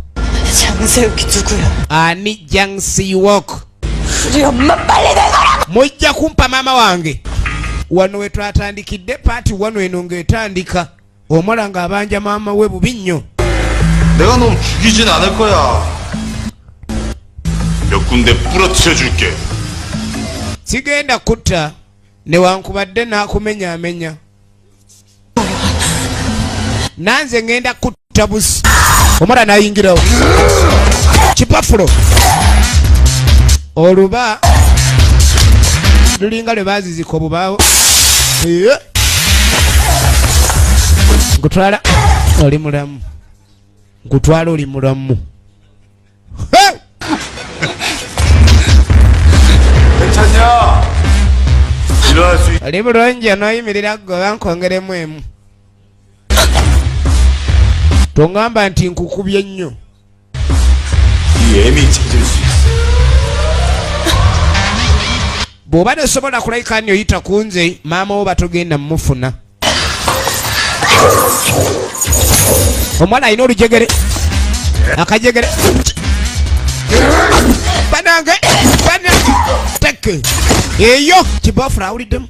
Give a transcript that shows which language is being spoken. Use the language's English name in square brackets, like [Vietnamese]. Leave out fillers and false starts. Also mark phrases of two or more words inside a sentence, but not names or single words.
[Korean] 장세욱이 누구야? [Ganda] ani Jangsiwok [Korean] 우리 엄마 빨리 내놔라! [Ganda] mujja kumpa maama wange wano we twatandikidde paati wano eno ng'etandika omuwala ng'abanja maama we bubi nnyo [Korean] 내가 놈 죽이진 않을 거야. 몇 군데 부러뜨려 줄게. [Ganda] sigenda kutta newankubadde n'akumenyaamenya nanze ngenda kutta busi omwana n'ayingirawo kipafulo oluba lulinga lwe baazizika obubaawo nkutwala oli mulamu nkutwala oli mulamu [Korean] 괜찮냐? 일어날 수 있... [Ganda] oli bulungi onooyimirira gwe bankongeremu emu tongamba nti nkukubye nnyo [Korean] 이 애미 찾을 수 있어. [Ganda] bw'oba tosobola kulayika nyo yita ku nze maama wo batogenda mumufuna omwana alina olujegere akajegere banange teke eyo kiboofulo awuliddemu